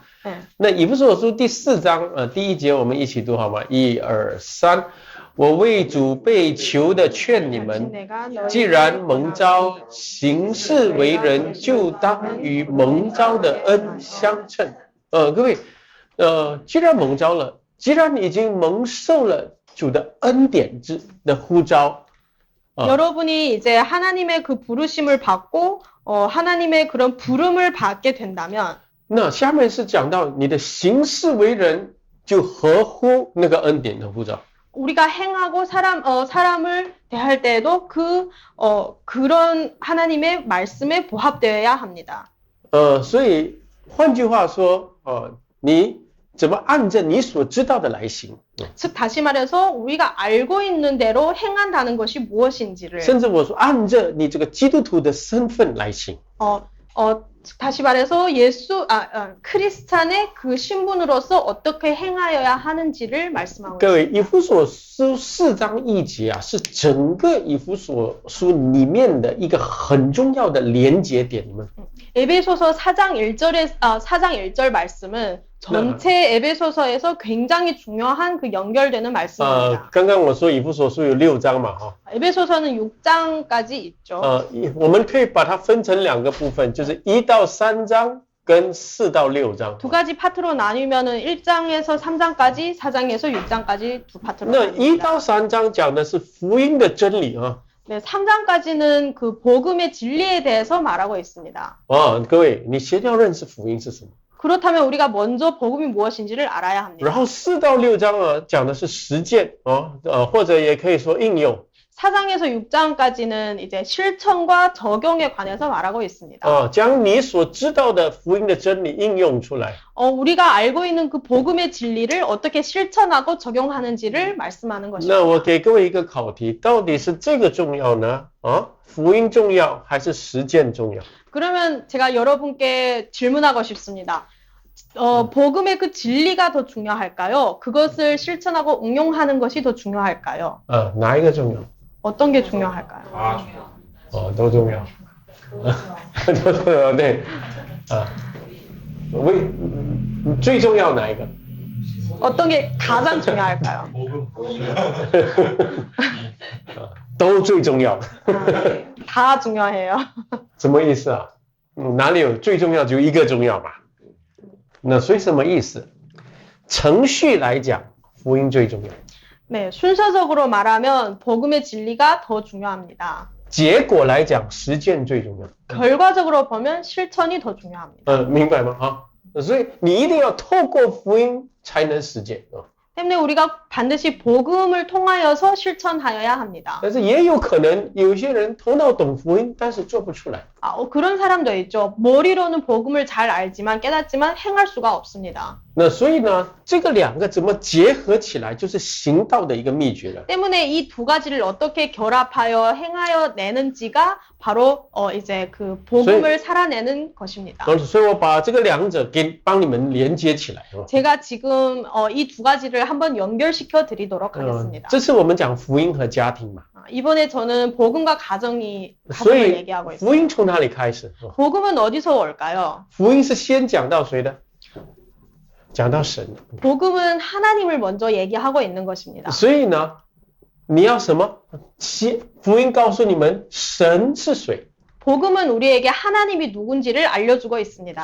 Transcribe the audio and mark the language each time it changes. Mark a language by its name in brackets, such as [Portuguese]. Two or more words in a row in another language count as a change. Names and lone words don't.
[Chinese] 那以弗所书第4章第1节我们一起读好吗？1、2、3。我为主被囚的劝你们，既然蒙召行事为人，就当与蒙召的恩相称。各位，既然蒙召了，既然已经蒙受了主的恩典的呼召， [Korean] 여러분이 이제 하나님의 그 부르심을 받고 하나님의 그런 부름을 받게 된다면, [Chinese] 那下面是讲到你的行事为人就合乎那个恩典的呼召。 [Korean] 우리가 행하고 사람을 대할 때에도 그런 하나님의 말씀에 부합되어야 합니다. [Chinese] 所以换句话说，你怎么按着你所知道的来行？ [Korean] 즉 다시 말해서 우리가 알고 있는 대로 행한다는 것이 무엇인지를. [Chinese] 甚至我说按着你这个基督徒的身份来行。 [Korean] 다시 말해서 크리스찬의 그 신분으로서 어떻게 행하여야 하는지를 말씀하고 있습니다. [Chinese] 各位，以弗所书4章1节是整个以弗所书里面的一个很重要的连结点。 [Korean] 에베소서 4장 1절 말씀은 전체 에베소서에서 굉장히 중요한 그 연결되는 말씀입니다. [Chinese] 刚刚我说以弗所书有6章嘛， [Korean] 에베소서는 6장까지 있죠. [Chinese] 我们可以把它分成2个部分，就是1到3章跟4到6章。 [Korean] 두 가지 파트로 나누면은 1장에서 3장까지, 4장에서 6장까지 두 파트로 [Chinese] 那1 [Korean] 나눕니다. [Chinese] 到3章讲的是福音的真理啊。 [Korean] 네, 3장까지는 그 복음의 진리에 대해서 말하고 있습니다. [Chinese] 各位，你先要认识福音是什么。 [Korean] 그렇다면 우리가 먼저 복음이 무엇인지를 알아야 합니다. [Chinese] 然后4到6章啊，讲的是实践或者也可以说应用。 [Korean] 4장에서 6장까지는 이제 실천과 적용에 관해서 말하고 있습니다. [Chinese] 将你所知道的福音的真理应用出来。 [Korean] 우리가 알고 있는 그 복음의 진리를 어떻게 실천하고 적용하는지를 말씀하는 것입니다. [Chinese] 那我给各位一个考题，到底是这个重要呢？福音重要还是实践重要？ [Korean] 그러면 제가 여러분께 질문하고 싶습니다. 복음의 그 진리가 더 중요할까요? 그것을 실천하고 응용하는 것이 더 중요할까요? [Chinese] 哪一个重要？ [Korean] 어떤 게 중요할까요? [Chinese] 都重要。都重要，对。最重要哪一个？ [Korean] 어떤 게 가장 중요할까요? [Chinese] 都最重要。 [Korean] 다 중요해요. [Chinese] 什么意思啊？哪里有最重要就一个重要嘛？那所以什么意思？程序来讲，福音最重要。 [Korean] 네, 순서적으로 말하면 복음의 진리가 더 중요합니다. [Chinese] 结果来讲，实践最重要。 [Korean] 결과적으로 보면 실천이 더 중요합니다. [Chinese] 明白吗？所以你一定要透过福音才能实践。 [Korean] 때문에 우리가 반드시 복음을 통하여서 실천하여야 합니다. [Chinese] 但是也有可能有些人头脑懂福音，但是做不出来。 [Korean] 그런 사람도 있죠. 머리로는 복음을 잘 알지만 깨닫지만 행할 수가 없습니다. [Chinese] 那所以呢，这个2个怎么结合起来，就是行道的一个秘诀了。 [Korean] 때문에 이 두 가지를 어떻게 결합하여 행하여 내는지가 바로 이제 그 복음을 살아내는 것입니다. [Chinese] 所以我把这个2者帮你们连接起来。 [Korean] 제가 지금 이 두 가지를 한번 연결시켜 드리도록 하겠습니다. [Chinese] 这次我们讲福音和家庭嘛。 [Korean] 이번에 저는 복음과 가정을 [Chinese] 所以 [Korean] 얘기하고 있습니다. [Chinese] 福音从哪里开始？ [Korean] 복음은 어디서 올까요? [Chinese] 福音是先讲到谁的？讲到神。 [Korean] 복음은 하나님을 먼저 얘기하고 있는 것입니다. [Chinese] 所以呢，你要什么？福音告诉你们神是谁。 [Korean] 복음은 우리에게 하나님이 누군지를 알려주고 있습니다.